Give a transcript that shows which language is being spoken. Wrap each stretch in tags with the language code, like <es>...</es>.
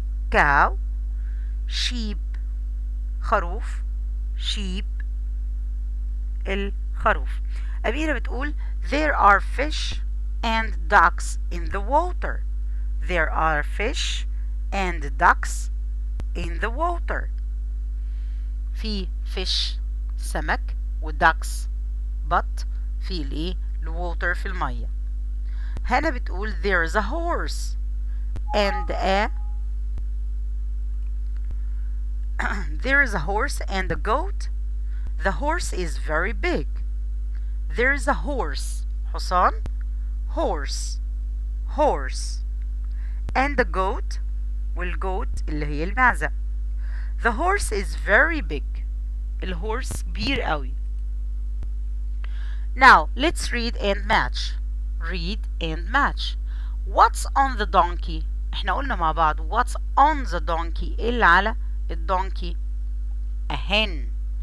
<en>cow sheep خروف. sheep الخروف. أميرة بتقول there are fish and ducks in the water. There are fish and ducks in the water.</en> <ar>في fish سمك و ducks بط في الايه الwater في المية. هنا بتقول</ar> <en>there is a horse and a there is a horse and a goat. The horse is very big. There is a horse حصان. horse and a goat والgoat</en> <ar>اللي هي المعزة.</ar> <en>The horse is very big.</en> <ar>الهورس كبير قوي.</ar> <en>Now let's read and match. Read and match. What's on the donkey?</en> <ar>احنا قلنا مع بعض</ar> <en>what's on the donkey.</en> <ar>ايه اللي على الدونكي؟</ar> <en>a hen.</en>